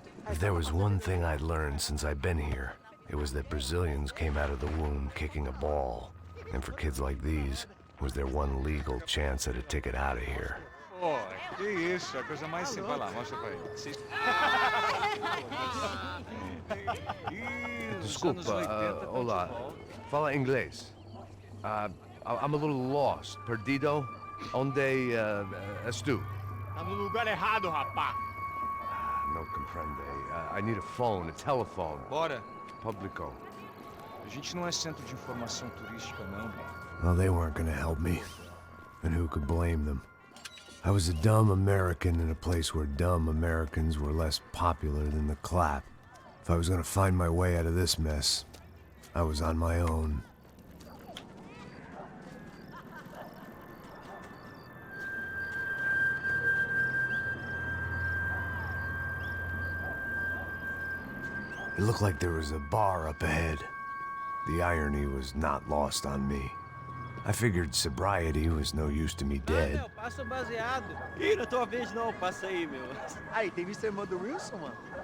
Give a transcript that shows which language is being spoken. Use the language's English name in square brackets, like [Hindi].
[English] If there was one thing I'd learned since I've been here, it was that Brazilians came out of the womb kicking a ball. And for kids like these, was their one legal chance at a ticket out of here. [Portuguese] Pô, que isso, a coisa mais simples. Vai lá, mostra pra ele. Desculpa, olá. Fala inglês. [English] I'm a little lost. [Portuguese] Perdido? Onde estou? Tá no lugar errado, rapá. [Spanish] No comprende. [English] I need a phone, a telephone. [Portuguese] Bora. Publico. A gente não é centro de informação turística, não. [English] Well, they weren't gonna help me. And who could blame them? I was a dumb American in a place where dumb Americans were less popular than the clap. If I was gonna find my way out of this mess, I was on my own. It looked like there was a bar up ahead. The irony was not lost on me. I figured sobriety was no use to me dead. [Portuguese] Meu, passa o baseado. Ih, não é tua vez não, passa aí, meu. Aí, tem visto a irmã do Wilson, mano?